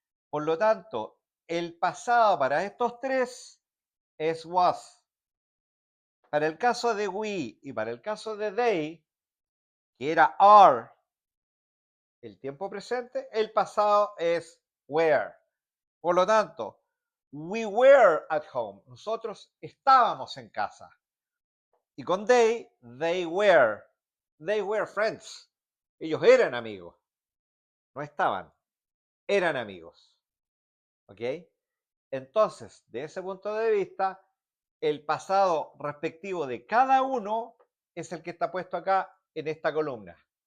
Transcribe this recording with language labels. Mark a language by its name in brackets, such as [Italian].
[Spanish] Por lo tanto, el pasado para estos tres es was. Para el caso de we y para el caso de they, que era are, el tiempo presente, el pasado es were. Por lo tanto, [English] we were at home. [Spanish] Nosotros estábamos en casa. Y con [English] they were. They were friends. [Spanish] Ellos eran amigos. No estaban. Eran amigos. ¿Ok? Entonces, de ese punto de vista, el pasado respectivo de cada uno es el que está puesto acá en esta columna.